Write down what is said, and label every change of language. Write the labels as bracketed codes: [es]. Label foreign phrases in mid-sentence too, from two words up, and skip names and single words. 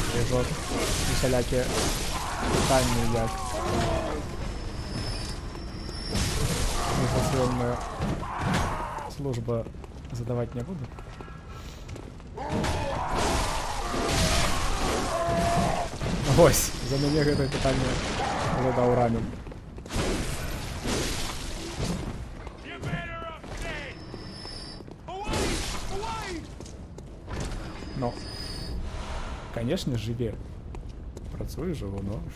[uk] можу усялякі питання, як міграційна служба, задавати не буду. [be] Ось, за мяне гэта пытанне задаў Рамін. Ну, конечно, жыве. Працую, жыву, но...